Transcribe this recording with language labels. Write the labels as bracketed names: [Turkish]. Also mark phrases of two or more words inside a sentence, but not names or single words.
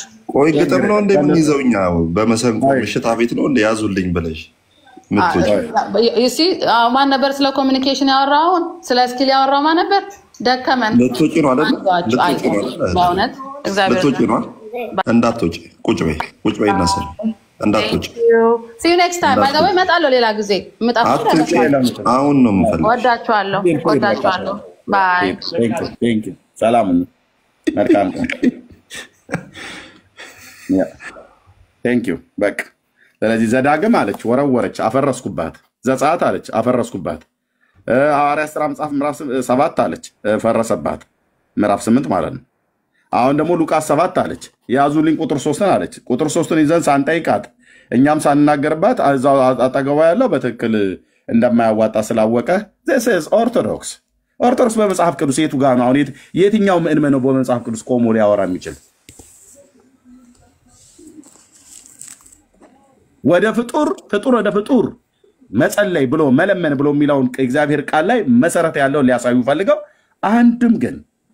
[Amharic] ቆይ ግጥም ነው እንደምንይዘው እኛ በመሰንቆ ምሽታ ቤት ነው እንደ ያዙልኝ ብለሽ ምትወጪ? እሺ ማን ነበር ስለ ኮሚኒኬሽን ያወራው? ስለ ስኪል ያወራው ማን ነበር? ደከመን ልትወጪ ነው አይደል? በእውነት እግዚአብሔር ልትወጪ ነው። እንዳትወጪ ቁጭ በይ እናሰል እንዳትወጪ። [English] see you next time by the way [Amharic] እመጣለሁ ሌላ ጊዜ እመጣለሁ። አሁን ነው የምፈልገው። ወዳችኋለሁ ባይ [English] thank you። [Amharic] ሰላም መልካም ቀን [English] thank you። [Amharic] በቃ ስለዚህ ዘዳግም አለች ወረወረች አፈረስኩባት። ዘጸአት አለች አፈረስኩባት። ሐዋርያት ሥራ መጽሐፍ ምዕራፍ 7 አለች ፈረሰባት። ምዕራፍ 8 ማለት ነው። አሁን ደግሞ ሉቃስ 7 አለች ያዙልኝ ቁጥር 3ን አለች። ቁጥር 3ን ይዘን ሳንጠይቃት እኛም ሳንናገርባት እዛው አጠገቧ ያለው በትክክል እንደማያዋጣ ስላወቀ [English] this is Orthodox። [Amharic] ኦርቶዶክስ በመጽሐፍ ቅዱስ የቱ ጋር ነው? አሁን የትኛው ምዕመን ነው በመጽሐፍ ቅዱስ ቆሞ ሊያወራ የሚችል? ወደ ፍጡር ወደ ፍጡር መጸለይ ብሎ መለመን ብሎ የሚለውን እግዚአብሔር ቃል ላይ መሰረት ያለውን ሊያሳዩ ፈልገው አንድም ግን